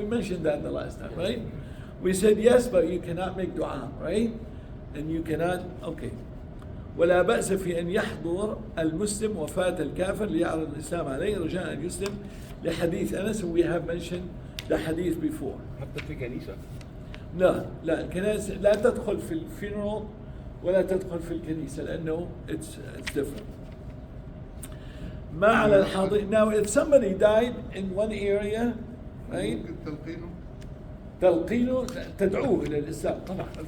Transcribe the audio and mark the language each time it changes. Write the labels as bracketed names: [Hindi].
[English] We mentioned that the last time, right? We said yes, but you cannot make dua, right? And you cannot, okay. [Arabic] ولا بأس في أن يحضر المسلم وفاة الكافر ليعرض الإسلام عليه رجاء أن يسلم لحديث أنس. [English] We have mentioned the hadith before. [Arabic] حتى في كنيسة. لا الكنائس لا تدخل في الفينرال ولا تدخل في الكنيسة لأنه [English] it's different. [Arabic] ما على الحاضر. [English] Now if somebody died in one area, right? [Arabic] تلقينه تدعوه إلى الإسلام طبعا.